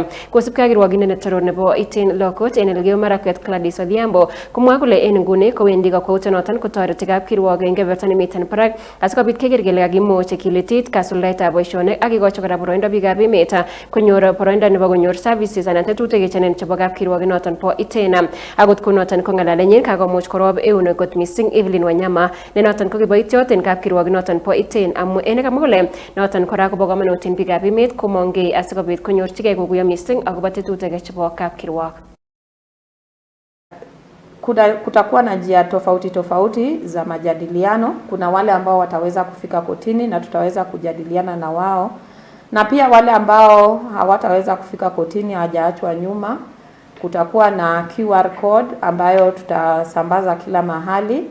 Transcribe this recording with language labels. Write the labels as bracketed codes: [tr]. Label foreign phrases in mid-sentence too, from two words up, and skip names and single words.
[kln] Kosubkei ak kirwogindet netoror nebo Iten Law Court en Elgeyo Marakwet Gladys Odhiambo komwa kole en nguni kowendi kakwautiet noton kotoreti kapkirwok en kebeberta nemiten barak asikobit keker kele kakimuch kilitit kasuldaetab boisionik ak ikochi kora boroindo biikab emet konyor boroindo nebo konyor services anan tetutik chebo kapkirwok noton bo Iten. Akot kunoton ko ngalalenyin kakomuch korob eunek kot missing Evelyn Wanyama ne noton ko kiboitiot en kapkirwok noton bo Iten amu en kamwa kole noton kora kobo kamanut en biikab emet komongei asikobit konyorchigei kokuyo missing akobo tetutik chebo kapkirwok. [sw] Kutakuwa na njia tofauti za majadiliano. Kuna wale ambao wataweza kufika kotini na tutaweza kujadiliana na wao, na pia wale ambao hawataweza kufika kotini, hawajaachwa nyuma. Kutakuwa na QR code ambayo tutasambaza kila mahali.